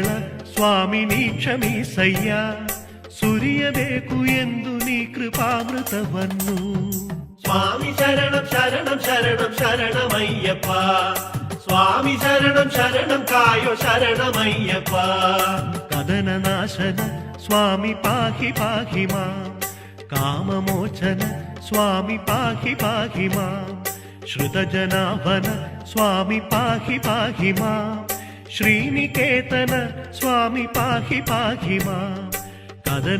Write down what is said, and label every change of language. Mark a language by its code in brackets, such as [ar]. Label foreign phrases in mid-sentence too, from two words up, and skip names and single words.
[kn] ಸ್ವಾಮಿ ನೀ ಕ್ಷಮಿಸಯ್ಯ ಸುರಿಯಬೇಕು ಎಂದು ನೀ ಕೃಪಾಮೃತವನ್ನು ಸ್ವಾಮಿ ಶರಣಂ ಶರಣಂ ಶರಣಂ ಶರಣಮಯ್ಯಪ್ಪ ಸ್ವಾಮಿ ಶರಣಂ ಶರಣಂ ಕಾಯೋ ಶರಣಮಯ್ಯಪ್ಪ [sa] ಕದನ ನಾಶನ ಸ್ವಾಮಿ ಪಾಹಿ ಪಾಹಿ ಮಾ ಕಾಮಮೋಚನ ಸ್ವಾಮಿ ಪಾಹಿ ಪಾಹಿ ಮಾ ಶ್ರುತಜನಾಭನ ಸ್ವಾಮಿ ಪಾಹಿ ಪಾಹಿ ಮಾ ಶ್ರೀನಿಕೇತನ ಸ್ವಾಮಿ ಪಾಹಿ ಪಾಹಿ ಮಾ ಕದನ